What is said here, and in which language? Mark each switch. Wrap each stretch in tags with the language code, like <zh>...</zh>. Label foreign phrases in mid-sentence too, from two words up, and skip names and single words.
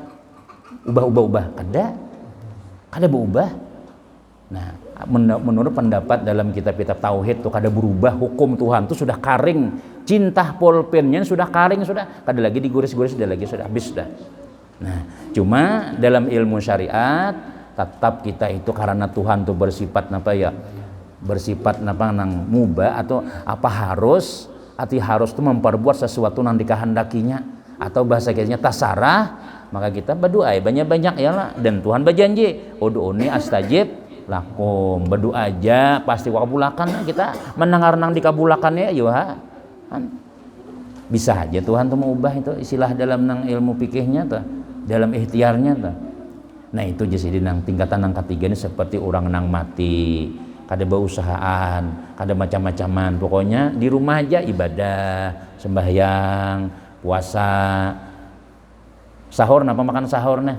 <bjn>ubah kada berubah nah menurut pendapat dalam kitab-kitab tauhid tuh kada berubah hukum Tuhan tuh sudah karing cinta pulpennya sudah karing sudah kada lagi diguris-guris sudah lagi sudah habis sudah nah cuma dalam ilmu syariat tetap kita itu karena Tuhan tuh bersifat nang mubah atau apa harus tuh memperbuat sesuatu nang dikehendakinya atau bahasa kayaknya tasarah maka kita berdoa banyak-banyak ya lah dan Tuhan berjanji</bjn> <ar>ادعوني أستجب لكم</ar> <bjn>berdoa aja pasti kabulakan kita mendengar nang dikabulakannya ya Bisa aja Tuhan tuh mau ubah, itu istilah dalam nang ilmu fikihnya tuh, dalam ikhtiarnya tuh. Nah itu jadi nang tingkatan nang ketiga ini seperti orang nang mati, kada berusahaan, kada macam-macaman, pokoknya di rumah aja ibadah, sembahyang, puasa, sahur, napa makan sahur nah.</bjn>